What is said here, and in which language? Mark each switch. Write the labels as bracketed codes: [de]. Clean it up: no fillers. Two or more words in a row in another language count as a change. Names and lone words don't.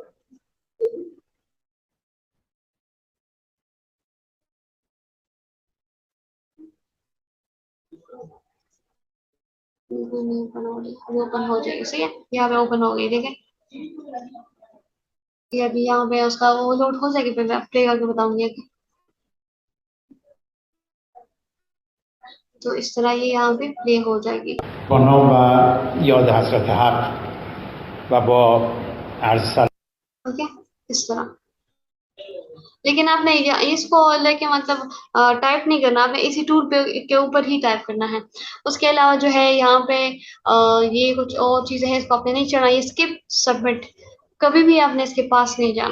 [hi] बिल्कुल नहीं ओपन हो रही, अभी ओपन हो जाएगी, सही है। यहाँ पे ओपन हो गई, देखें ये अभी यहाँ पे उसका वो लोड हो जाएगी, फिर मैं प्ले करके बताऊंगी। तो इस तरह ये यहाँ पे प्ले हो जाएगी। [fa] با نام و یاد حضرت حق و با عرض سلام [hi] ओके, इस तरह। लेकिन आपने इसको लेके मतलब टाइप नहीं करना, आपने इसी टूल पे के ऊपर ही टाइप करना है। उसके अलावा जो है यहाँ पे ये कुछ और चीजें हैं, इसको आपने नहीं चढ़ना, ये [en] skip submit, [hi] कभी भी आपने इसके पास नहीं जाना।